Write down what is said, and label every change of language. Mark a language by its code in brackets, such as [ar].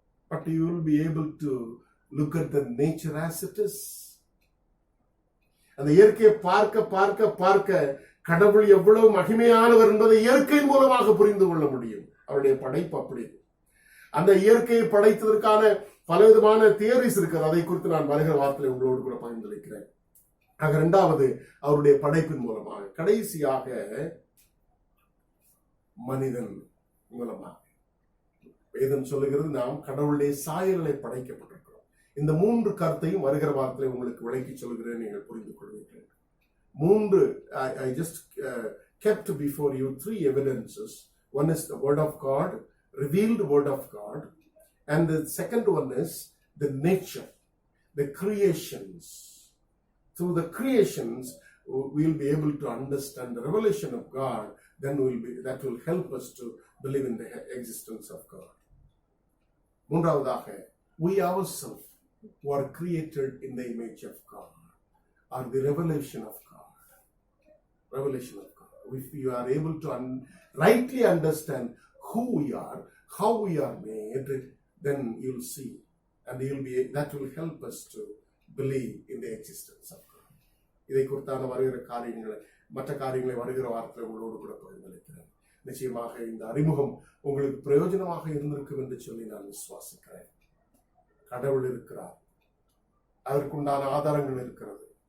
[en] But you will be able to look at the nature as it is. [ta] அந்த இயற்கையை பார்க்க கடவுள் எவ்வளவு மகிமையானவர் என்பதை இயற்கையின் மூலமாக புரிந்து கொள்ள முடியும். அவருடைய படைப்பு அப்படி. அந்த இயற்கையை படைத்ததற்கான பலவிதமான தியரிஸ் இருக்கிறது. அதை குறித்து நான் வருகிற வார்த்தையை உங்களோடு கூட பகிர்ந்தளிக்கிறேன். ஆக இரண்டாவது அவருடைய படைப்பின் மூலமாக, கடைசியாக மனிதன் மூலமாக. வேதம் சொல்லுகிறது நாம் கடவுளுடைய சாயலை படைக்கப்பட்டிருக்கிறோம். இந்த 3 கருத்தையும் வருகிற வாரத்தில் உங்களுக்கு விளக்கி சொல்கிறேன், நீங்கள் புரிந்து கொள்வீர்கள். [en] 3 I just kept before you 3 evidences. One is the word of God, revealed word of God, and the second one is the nature, the creations. Through the creations we'll be able to understand the revelation of God. Then that will help us to believe in the existence of God. [ta] மூன்றாவதாக, [en] we ourselves who are created in the image of God are the revelation of God. Revelation of God. If you are able to rightly understand who we are, how we are made, then you'll see, and that will help us to believe in the existence of God. [ta] இதை குறித்தான வருகிற காரியங்களை, மற்ற காரியங்களை வருகிற வாரத்தில் உங்களோடு கூட பகிர்ந்தளிக்கிறேன். நிச்சயமாக இந்த அறிமுகம் உங்களுக்கு பிரயோஜனமாக இருந்திருக்கும் என்று சொல்லி நான் விசுவாசிக்கிறேன். கடவுள் இருக்கிறார், அதற்குண்டான ஆதாரங்கள் இருக்கிறது.